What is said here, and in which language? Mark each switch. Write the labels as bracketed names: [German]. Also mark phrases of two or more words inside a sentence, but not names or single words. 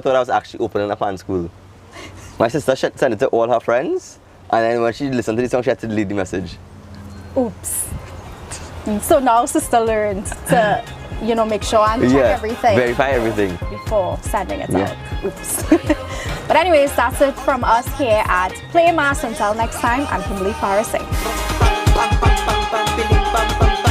[English] thought I was actually opening a Pan School. My sister sent it to all her friends, and then when she listened to the song, she had to delete the message. Oops. So now sister learned to, make sure and check everything verify everything before sending it Yeah. out. Oops. But anyways, that's it from us here at Play Mass. Until next time, I'm Kimberly Parasing. Bam, bam, bam, bam, bam, bam, bam.